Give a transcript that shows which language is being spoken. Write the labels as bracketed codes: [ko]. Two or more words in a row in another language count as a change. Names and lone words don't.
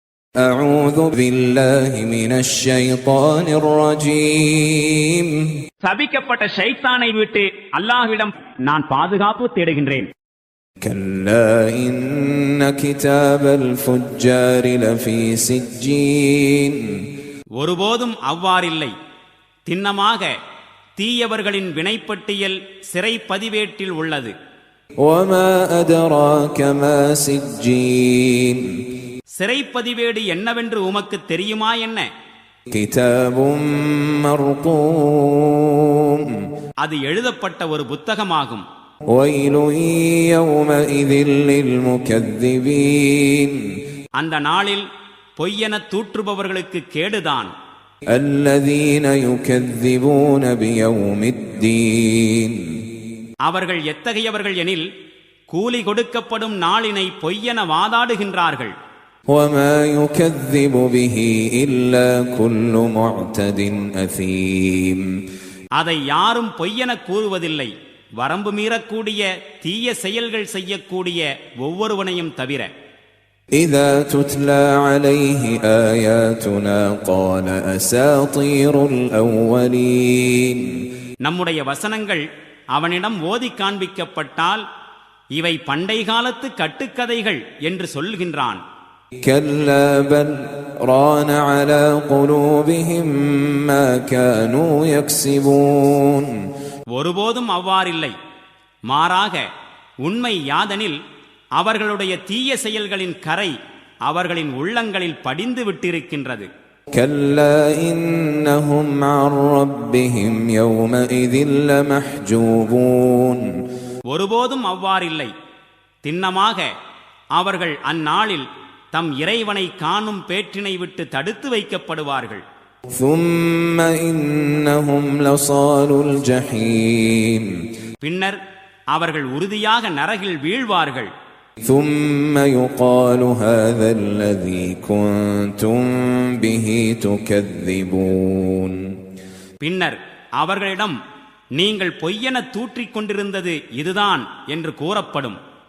[ar] أعوذ بالله من الشيطان الرجيم [ta] சபிக்கப்பட்ட ஷைத்தானை விட்டு அல்லாஹ்விடம் நான் பாதுகாப்பு தேடுகின்றேன். [ar] كلا إن كتاب الفجار لفي سجين [ta] ஒருபோதும் அவ்வாறில்லை. திண்ணமாக தீயவர்களின் வினைப்பட்டியல் சிறை பதிவேட்டில் உள்ளது. [ar] وما أدراك ما سجين [ta] சிறைப்பதிவேடு என்னவென்று உமக்கு தெரியுமா என்ன? [ar] كتاب مرقوم [ta] அது எழுதப்பட்ட ஒரு புத்தகமாகும். [ar] ويل يومئذ للمكذبين [ta] அந்த நாளில் பொய்யென தூற்றுபவர்களுக்கு கேடுதான். [ar] الذين يكذبون بيوم الدين [ta] அவர்கள் எத்தகையவர்கள் எனில் கூலி கொடுக்கப்படும் நாளினை பொய்யென வாதாடுகின்றார்கள். [ar] وما يكذب به إلا كل معتد أثيم [ta] அதை யாரும் பொய்யென கூறுவதில்லை, வரம்பு மீறக்கூடிய தீய செயல்கள் செய்யக்கூடிய ஒவ்வொருவனையும் தவிர. [ar] إذا تتلى عليه آياتنا قال أساطير الأولين [ta] நம்முடைய வசனங்கள் அவனிடம் ஓதி காண்பிக்கப்பட்டால் இவை பண்டை காலத்து கட்டுக்கதைகள் என்று சொல்கின்றான். [ar] كلا بل ران على قلوبهم ما كانوا يكسبون [ta] ஒருபோதும் அவ்வாறில்லை. மாறாக உண்மை யாதனில் அவர்களுடைய தீய செயல்களின் கரை அவர்களின் உள்ளங்களில் படிந்து விட்டிருக்கின்றது. [ar] كلا إنهم عن ربهم يومئذ لمحجوبون [ta] ஒருபோதும் அவ்வாறில்லை. திண்ணமாக அவர்கள் அந்நாளில் தம் இறைவனை காணும் பேற்றினை விட்டு தடுத்து வைக்கப்படுவார்கள். [ar] ثم إنهم لصالوا الجحيم [ta] பின்னர் அவர்கள் உறுதியாக நரகில் வீழ்வார்கள். [ar] ثم يقال هذا الذي كنتم به تكذبون [ta] பின்னர் அவர்களிடம் நீங்கள் பொய்யென தூற்றிக் கொண்டிருந்தது இதுதான் என்று கூறப்படும்.